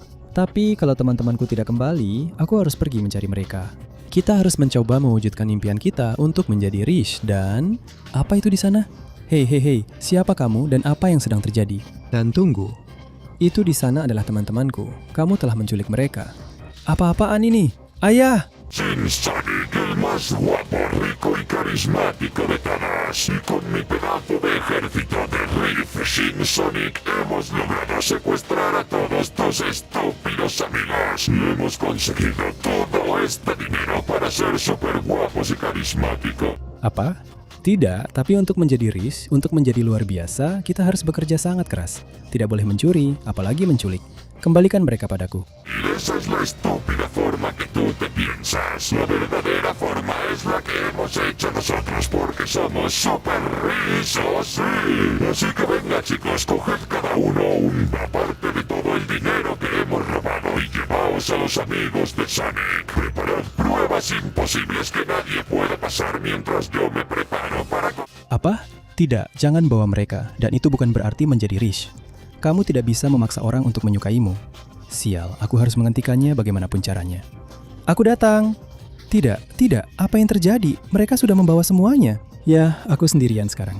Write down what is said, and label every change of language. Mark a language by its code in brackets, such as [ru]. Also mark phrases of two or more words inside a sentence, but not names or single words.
[id] Tapi kalau teman-temanku tidak kembali, aku harus pergi mencari mereka. Kita harus mencoba mewujudkan impian kita untuk menjadi Rish dan... Apa itu di sana? Hei, siapa kamu dan apa yang sedang terjadi? Dan tunggu, itu di sana adalah teman-temanku. Kamu telah menculik mereka. Apa-apaan ini? Ayah! [es] Sin Sonic, el más guapo, rico y carismático de todos. Y con mi pedazo de ejército de Riff Sin Sonic hemos logrado secuestrar a todos tus estúpidos amigos. Y hemos conseguido todo este dinero para ser super guapos y carismáticos. [id] Apa? Tidak, tapi untuk menjadi Rish, untuk menjadi luar biasa, kita harus bekerja sangat keras. Tidak boleh mencuri, apalagi menculik. Kembalikan mereka padaku. [es] Y esa es la estúpida forma que tú te piensas. La verdadera forma es la que hemos hecho nosotros porque somos super rizos, sí. Así que venga chicos, coged cada uno una parte de todo el dinero que hemos robado y llevaos a los amigos de Sonic. Preparad pruebas imposibles que nadie pueda pasar mientras yo me preparo para... [id] Apa? Tidak, jangan bawa mereka. Dan itu bukan berarti menjadi Rish. Kamu tidak bisa memaksa orang untuk menyukaimu. Sial, aku harus menghentikannya bagaimanapun caranya. Aku datang. Tidak, apa yang terjadi? Mereka sudah membawa semuanya. Ya, aku sendirian sekarang.